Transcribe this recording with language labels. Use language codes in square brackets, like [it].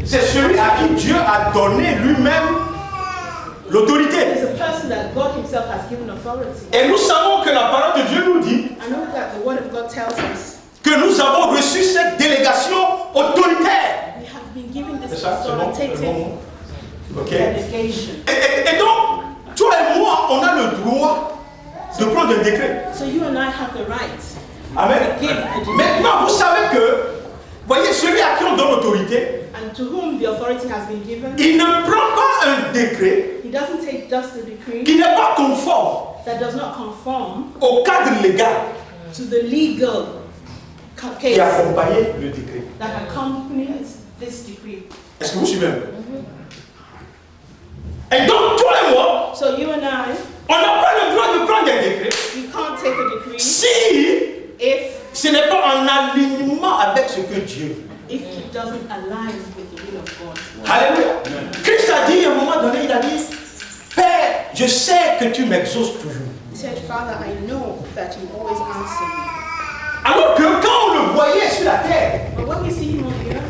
[fr] c'est celui à qui Dieu a donné lui-même l'autorité. [en] is a person that God Himself has given authority. [fr] Et nous savons que la parole de Dieu nous dit [en] I know that the Word of God tells us [fr] que nous avons reçu cette délégation autoritaire. [en] we have been given [fr] C'est [en] this [fr] ça, c'est bon, c'est [en] authoritative [fr] bon. Ok. [en] delegation. [fr] Et donc, toi et moi, on a le droit de prendre un décret. [en] So you and I have the right. [fr] Amen. [en] Give a decree. [fr] Maintenant, vous savez que, voyez, celui à qui on donne l'autorité, [en] And to whom the authority has been given, [fr] il ne prend pas un décret [en] he doesn't take just a decree [fr] qui n'est pas conforme [en] that does not conform [fr] au cadre légal [en] to the legal [fr] qui [en] case [fr] accompagnait le décret. [en] that accompanies this decree. [fr] Est-ce que vous suivez un peu? Et donc, toi et moi, [en] So you and I, [fr] on n'a pas le droit de prendre des décrets [en] we can't take a decree [fr] si [en] if [fr] ce n'est pas en alignement avec ce que Dieu veut. [en] it doesn't align with the will of God. [fr] Alléluia. Christ a dit à un moment donné, il a dit, Père, je sais que tu m'exauces toujours. [en] He said, Father, I know that you always answer me. [fr] Alors que quand on le le voyait sur la terre, But when we see him on the earth,